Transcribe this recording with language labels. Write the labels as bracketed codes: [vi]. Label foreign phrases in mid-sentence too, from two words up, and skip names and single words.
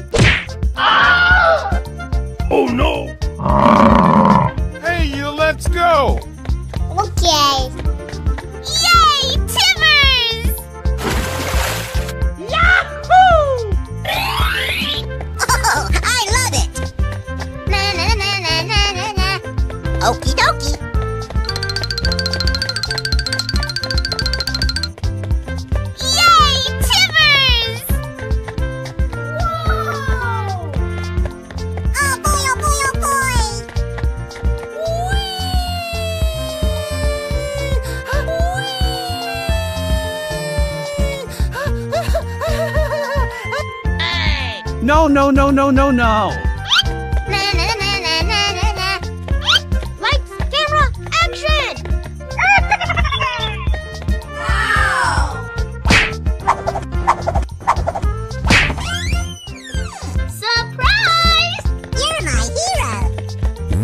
[en] Oh no! Hey, let's go. Okay. Yay, Timbers! Yahoo! Oh, I love it! Na na na na na na na. Okie dokie. Yay, Timbers! Whoa! Oh boy, oh boy, oh boy! No, no, no, no, no, no. Na na na na na na na. Lights, camera, action! Surprise! You're my hero.